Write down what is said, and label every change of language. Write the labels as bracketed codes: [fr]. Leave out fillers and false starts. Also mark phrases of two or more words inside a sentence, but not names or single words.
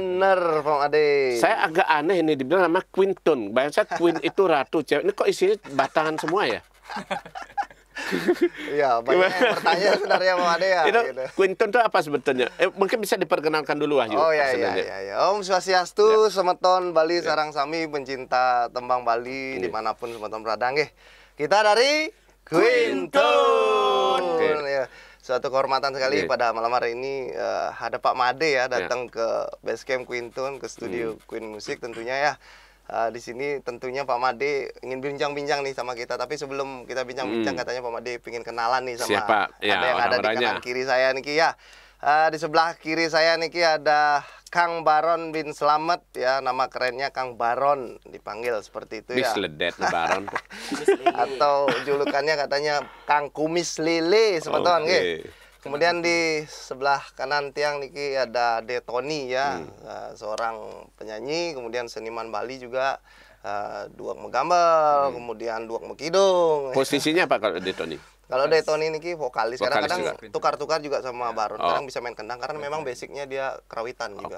[id] Bener, Pak Ade. Saya agak aneh ini dibilang nama Quinton. Bayang saya Queen itu ratu cewek. Ini kok isinya batangan semua ya? Iya, banyak yang bertanya sebenarnya Pak Ade ya. Itu Gitu. Quinton itu apa sebetulnya? Mungkin bisa diperkenalkan dulu Wahyu. Oh iya, iya, sebenarnya. iya. [ban] Om Swastiastu, semeton Bali sarang sami pencinta tembang Bali dimanapun semeton berada nggih. [id] Kita dari Quinton. Oke. Ya, suatu kehormatan sekali pada malam hari ini ada Pak Made ya datang ke Basecamp Quinton, ke studio Queen Music tentunya ya. Di sini tentunya Pak Made ingin bincang-bincang nih sama kita. Tapi sebelum kita bincang-bincang katanya Pak Made ingin kenalan nih sama Siapa? Ya, ada yang ada di orang-orangnya. kanan kiri saya niki ya. Di sebelah kiri saya niki ada Kang Baron bin Slamet ya, nama kerennya Kang Baron dipanggil seperti itu ya. Misledet Baron. Atau julukannya katanya Kang Kumis Lele sebetul nggih. Kemudian di sebelah kanan tiang niki ada De Tony ya, seorang penyanyi, kemudian seniman Bali juga, [ban] duak megambel, [id] kemudian [ban] duak mekidung. [id] Posisinya apa kalau di Tony? Kalau De Tony niki vokalis, kadang-kadang juga. tukar-tukar juga sama Baron, kadang bisa main kendang karena memang basicnya dia kerawitan juga.